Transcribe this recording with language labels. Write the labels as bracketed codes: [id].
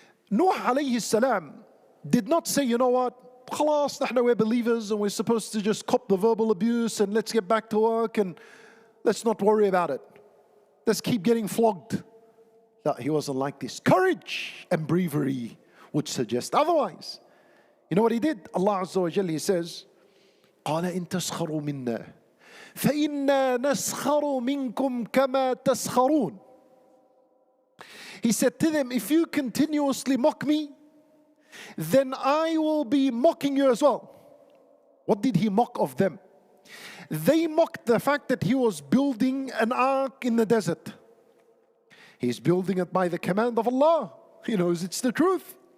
[en] Nuh alayhi salam did not say, you know what, [ar] خلاص, نحن [en] we're believers and we're supposed to just cop the verbal abuse and let's get back to work and let's not worry about it. Let's keep getting flogged. No, he wasn't like this. Courage and bravery would suggest otherwise. You know what he did? [ar] Allah Azza wa Jalla, [en] He says, [ar] قَالَ إِن تَسْخَرُوا مِنَّا فَإِنَّا نَسْخَرُ مِنْكُمْ كَمَا تَسْخَرُونَ. [en] He said to them, if you continuously mock me, then I will be mocking you as well. What did He mock of them? They mocked the fact that He was building an ark in the desert. He's building it by the command of Allah. He knows it's the truth.